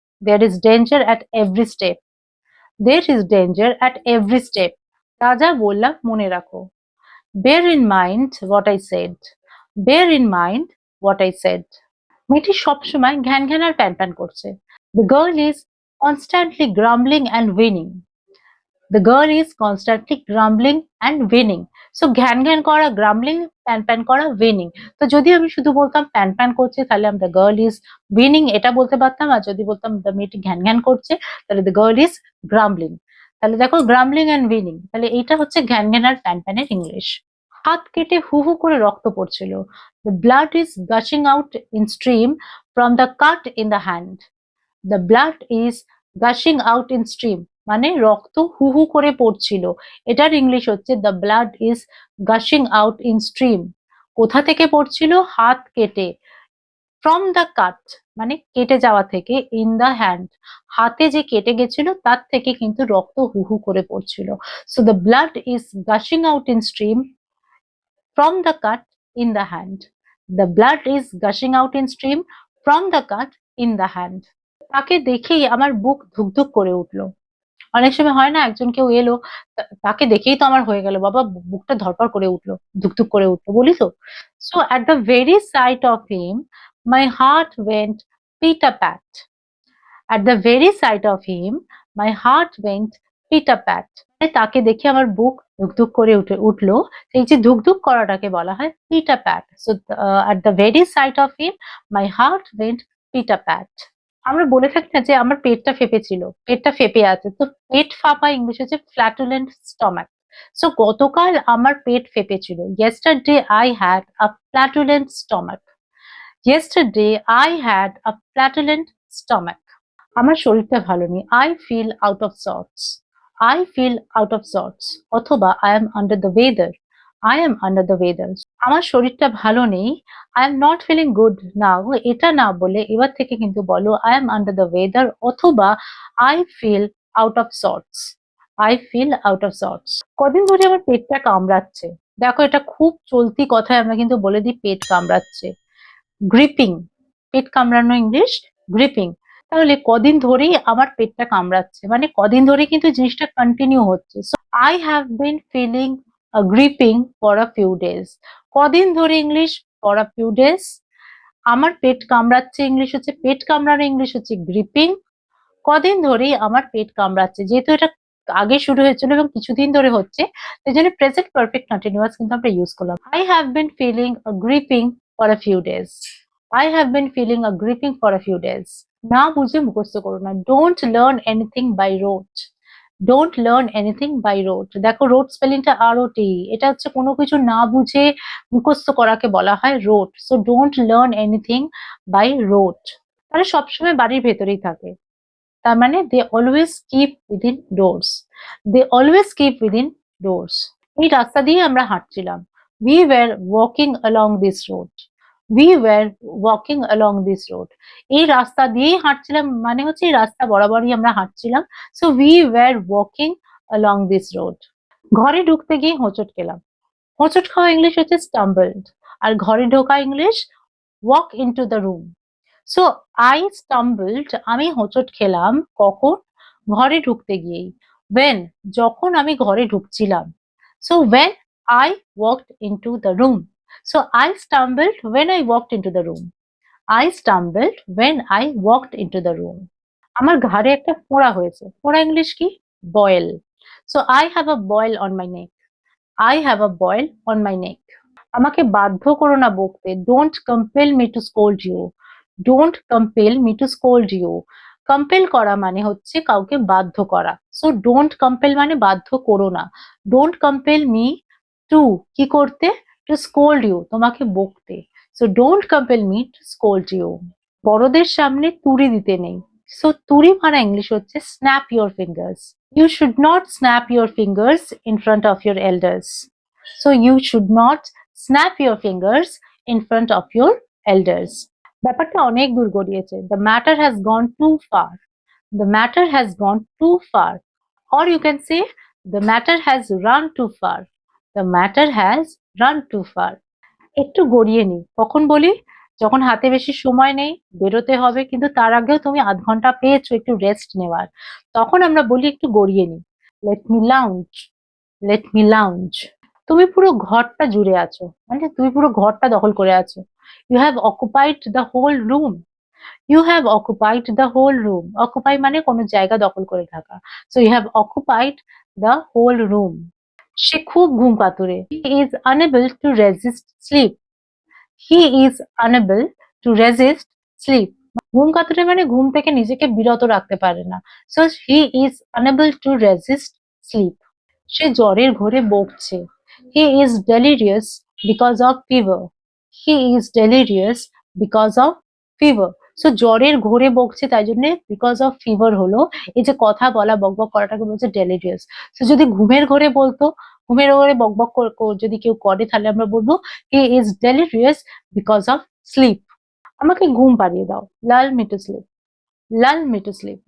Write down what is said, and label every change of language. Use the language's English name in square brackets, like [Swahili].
[English] There is danger at every step. There is danger at every step. [Bangla] যা যা বললাম মনে রাখো। [English] Bear in mind what I said. Bear in mind what I said. [Bangla] মেয়েটি সবসময় ঘ্যান ঘ্যান আর প্যান প্যান করছে। [English] The girl is constantly grumbling and whining. The girl is constantly grumbling and whining. So [Bangla] ঘ্যান ঘ্যান করা, গ্রাম্বলিং, প্যান প্যান করা, উইনিং। তো যদি আমি শুধু বলতাম প্যান প্যান করছে, তাহলে আমরা [English] girl is whining [Bangla] এটা বলতে পারতাম। আর যদি বলতাম দ্য মেয়েটি ঘ্যান ঘ্যান করছে, তাহলে [English] The girl is grumbling. [Bangla] তাহলে দেখো, [English] grumbling and whining, [Bangla] তাহলে এইটা হচ্ছে ঘ্যান ঘ্যান আর প্যান প্যানের ইংলিশ। হাত কেটে হু হু করে রক্ত পড়ছিল। [English] The blood is gushing out in stream from the cut in the hand. The blood is gushing out in stream, [Bangla] মানে রক্ত হু হু করে পড়ছিল। এটার ইংলিশ হচ্ছে [English] The blood is gushing out in stream. [Bangla] কোথা থেকে পড়ছিল? হাত কেটে। [English] from the cut [Bangla] মানে কেটে যাওয়া থেকে, [English] in the hand [Bangla] হাতে যে কেটে গেছিল তার থেকে কিন্তু রক্ত হু হু করে পড়ছিল। [English] So the blood is gushing out in stream from the cut in the hand. The blood is gushing out in stream from the cut in the hand. [Bangla] তাকে দেখেই আমার বুক ধুকধুক করে উঠলো। অনেক সময় হয় না, একজন কেউ এলো, তাকে দেখেই তো আমার হয়ে গেল বাবা, বুকটা ধড়ফড় করে উঠলো, ধুকধুক করে উঠলো, বলি তো। [English] So at the very sight of him, my heart went pit-a-pat. At the very sight of him, my heart went pit-a-pat. [Bangla] তাকে দেখে আমার বুক ধুকধুক করে উঠলো। এই যে ধুকধুক করাটাকে বলা হয় পিটা-প্যাট। So [English] at the very sight of him, my heart went pit-a-pat. [Bangla] আমরা বলে থাকি না যে আমার পেটটা ফেঁপেছিল, পেটটা ফেঁপে আছে। তো পেট ফাঁপা ইংলিশ হচ্ছে [English] flatulent stomach. [Bangla] সো গতকাল আমার পেট ফেঁপেছিল। [English] Yesterday I had a flatulent stomach. Yesterday I had a flatulent stomach. [Bangla] আমার শরীরটা ভালো নেই। [English] I feel out of sorts. I feel out of sorts. অথবা I am under the weather. I am under the weather. [Bangla] আমার শরীরটা ভালো নেই। [English] I am not feeling good now. [Bangla] এটা না বলে এবার থেকে কিন্তু বলো [English] I am under the weather [Bangla] অথবা [English] I feel out of sorts. I feel out of sorts. [Bangla] কদিন ধরে আমার পেটটা কামড়াচ্ছে। দেখো, এটা খুব চলতি কথায় আমরা কিন্তু বলে দিই পেট কামড়াচ্ছে। গ্রিপিং, পেট কামড়ানো ইংলিশ গ্রিপিং। তাহলে কদিন ধরেই আমার পেটটা কামড়াচ্ছে, মানে কদিন ধরে কিন্তু জিনিসটা কন্টিনিউ হচ্ছে। [English] So I have been feeling griping for a few days. [Bangla] কদিন ধরে English [English] For a few days. [Bangla] আমার পেট কামড়াচ্ছে ইংলিশ হচ্ছে পেট কামড়ানো, ইংলিশ হচ্ছে গ্রিপিং। কদিন ধরেই আমার পেট কামড়াচ্ছে, যেহেতু এটা আগে শুরু হয়েছিল এবং কিছুদিন ধরে হচ্ছে, সেই জন্য প্রেজেন্ট পারফেক্ট কন্টিনিউয়াস কিন্তু আমরা ইউজ করলাম। [English] I have been feeling gripping for a few days. I have been feeling a gripping for a few days. [Bangla] না বুঝে মুখস্থ করো না। [English] Don't learn anything by rote. Don't learn anything by rote. [Bangla] দেখো, রোট স্পেলিংটা ROT। এটা হচ্ছে কোনো কিছু না বুঝে মুখস্থ করাকে বলা হয় রোট। [English] So don't learn anything by rote. [Bangla] তারা সবসময় বাড়ির ভেতরেই থাকে। তার মানে [English] They always keep within doors. They always keep within doors. [Bangla] এই রাস্তা দিয়ে আমরা হাঁটছিলাম। [English] We were walking along this road. We were walking along this road. [Bangla] এই রাস্তা দিয়েই হাঁটছিলাম মানে হচ্ছে এই রাস্তা বরাবরই আমরা হাঁটছিলাম। [English] So we were walking along this road. [Bangla] ঘরে ঢুকতে গিয়ে হোঁচট খেলাম। হোঁচট খাওয়া ইংলিশ হচ্ছে stumbled, আর ঘরে ঢোকা English [English] walk into the room. So I stumbled, [Bangla] আমি হোঁচট খেলাম কখন? ঘরে ঢুকতে গিয়েই। [English] when, [Bangla] যখন আমি ঘরে ঢুকছিলাম। So [English] when I walked into the room. So I stumbled when I walked into the room. I stumbled when I walked into the room. [Bangla] আমার ঘাড়ে একটা ফোঁড়া হয়েছে। ফোঁড়া ইংলিশ কি? boil. [English] So I have a boil on my neck. I have a boil on my neck. [Bangla] আমাকে বাধ্য করো না বকতে। [English] Don't compel me to scold you. Don't compel me to scold you. [Bangla] Compel করা মানে হচ্ছে কাউকে বাধ্য করা। [English] so don't compel [Bangla] মানে বাধ্য করো না। [English] don't compel me to [Bangla] কি করতে? [English] to scold you, [Bangla] তোমাকে বকতে। [English] So don't compel me to scold you. [Bangla] বড়দের সামনে তুড়ি দিতে নেই। সো তুড়ি মারা ইংলিশ হচ্ছে [English] Snap your fingers. You should not snap your fingers in front of your elders. So you should not snap your fingers in front of your elders. [Bangla] ব্যাপারটা অনেক দূর গড়িয়েছে। [English] The matter has gone too far. The matter has gone too far. Or you can say the matter has run too far. The matter has run too far. [Bangla] একটু গড়িয়ে নি। কখন বলি? যখন হাতে বেশি সময় নেই, বেরোতে হবে, কিন্তু তার আগেও তুমি আধ ঘন্টা পেয়েছো একটু রেস্ট নেওয়ার, তখন আমরা বলি একটু গড়িয়ে নি। [English] Let me lounge. Let me lounge. [Bangla] তুমি পুরো ঘরটা জুড়ে আছো, মানে তুমি পুরো ঘরটা দখল করে আছো। [English] You have occupied the whole room. You have occupied the whole room. [Bangla] Occupy মানে কোনো জায়গা দখল করে থাকা। [English] So you have occupied the whole room. [Bangla] সে খুব ঘুম পাতুরে। [English] He is unable to resist sleep. He is unable to resist sleep. [Bangla] ঘুম কাতুরে মানে ঘুম থেকে নিজেকে বিরত রাখতে পারে না। [English] So he is unable to resist sleep. [Bangla] সে জ্বরের ঘোরে বকছে। [English] He is delirious because of fever. He is delirious because of fever. [Bangla] So জ্বরের ঘোরে বকছে তাই জন্য [English] because of fever [Bangla] হলো। এই যে কথা বলা বকবক করাটাকে বলছে ডেলিরিয়াস। তো যদি ঘুমের ঘোরে বলতো, ঘুমের ঘোরে বকবক যদি কেউ করে তাহলে আমরা বলবো [English] He is delirious because of sleep. [Bangla] আমাকে ঘুম পাড়িয়ে দাও, [English] Lull me to sleep, lull me to sleep.